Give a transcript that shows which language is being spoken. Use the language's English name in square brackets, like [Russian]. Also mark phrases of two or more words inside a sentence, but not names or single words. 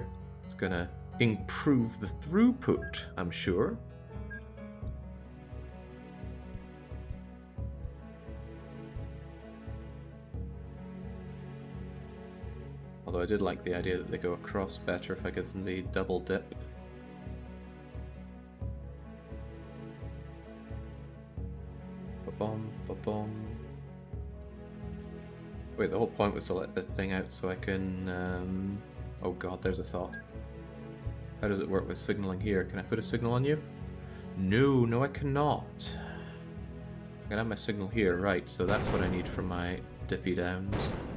[English] It's gonna improve the throughput, I'm sure. Although I did like the idea that they go across better if I give them the double dip. Ba-bum, ba-bum. Wait, the whole point was to let the thing out so I can... Oh god, there's a thought. How does it work with signaling here? Can I put a signal on you? No, no I cannot. I can have my signal here, right, so that's what I need for my dippy downs.